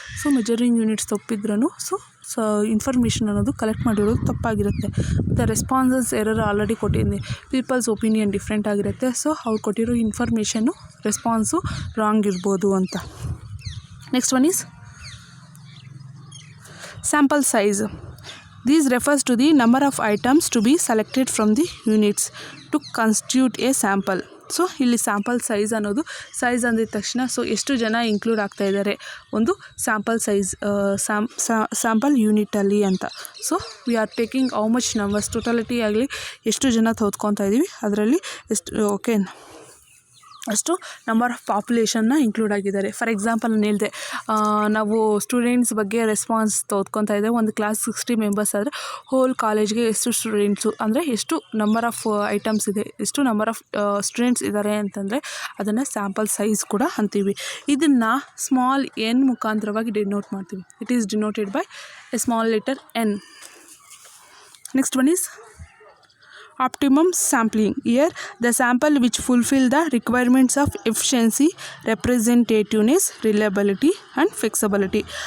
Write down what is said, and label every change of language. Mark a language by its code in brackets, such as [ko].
[kn] So measuring units ತಪ್ಪಿದ್ರೂ so information ಅನ್ನೋದು collect ಮಾಡಿರೋದು ತಪ್ಪಾಗಿರುತ್ತೆ. ಮತ್ತು ರೆಸ್ಪಾನ್ಸಸ್ ಎರರ್ ಆಲ್ರೆಡಿ ಕೊಟ್ಟಿದ್ದೀನಿ. ಪೀಪಲ್ಸ್ ಒಪಿನಿಯನ್ ಡಿಫ್ರೆಂಟ್ ಆಗಿರುತ್ತೆ. ಸೊ ಅವ್ರು ಕೊಟ್ಟಿರೋ ಇನ್ಫಾರ್ಮೇಷನ್ನು ರೆಸ್ಪಾನ್ಸು ರಾಂಗ್ ಇರ್ಬೋದು ಅಂತ. [en] Next one is sample size. This refers to the number of items to be selected from the units to constitute a sample. [kn] So ಇಲ್ಲಿ sample size ಅನ್ನೋದು, size ಅಂದಿದ ತಕ್ಷಣ so ಎಷ್ಟು ಜನ include ಆಗ್ತಾ ಇದ್ದಾರೆ ಒಂದು ಸ್ಯಾಂಪಲ್ ಸೈಜ್ ಸ್ಯಾಂಪಲ್ ಯೂನಿಟಲ್ಲಿ ಅಂತ. [en] so we are taking how much numbers, [kn] ಟೋಟಲಿಟಿ ಆಗಲಿ ಎಷ್ಟು ಜನ ತೆಗೆದುಕೊತಾ ಇದ್ದೀವಿ ಅದರಲ್ಲಿ ಎಷ್ಟು ಓಕೆ ಅಷ್ಟು ನಂಬರ್ ಆಫ್ ಪಾಪ್ಯುಲೇಷನ್ನ ಇನ್ಕ್ಲೂಡ್ ಆಗಿದ್ದಾರೆ. ಫಾರ್ ಎಕ್ಸಾಂಪಲ್ ನಾನು ಹೇಳಿದೆ ನಾವು ಸ್ಟೂಡೆಂಟ್ಸ್ ಬಗ್ಗೆ ರೆಸ್ಪಾನ್ಸ್ ತೆಗೆದುಕೊತಾ ಇದ್ದೇವೆ. ಒಂದು ಕ್ಲಾಸ್ 60 ಮೆಂಬರ್ಸ್ ಆದರೆ ಹೋಲ್ ಕಾಲೇಜ್ಗೆ ಎಷ್ಟು ಸ್ಟೂಡೆಂಟ್ಸು ಅಂದರೆ ಎಷ್ಟು ನಂಬರ್ ಆಫ್ ಐಟಮ್ಸ್ ಇದೆ, ಎಷ್ಟು ನಂಬರ್ ಆಫ್ ಸ್ಟೂಡೆಂಟ್ಸ್ ಇದ್ದಾರೆ ಅಂತಂದರೆ ಅದನ್ನು ಸ್ಯಾಂಪಲ್ ಸೈಜ್ ಕೂಡ ಅಂತೀವಿ. ಇದನ್ನು ಸ್ಮಾಲ್ n ಮುಖಾಂತರವಾಗಿ ಡಿನೋಟ್ ಮಾಡ್ತೀವಿ. [en] It is denoted by a small letter n. Next one is optimum sampling. Here the sample which fulfill the requirements of efficiency, representativeness, reliability and flexibility.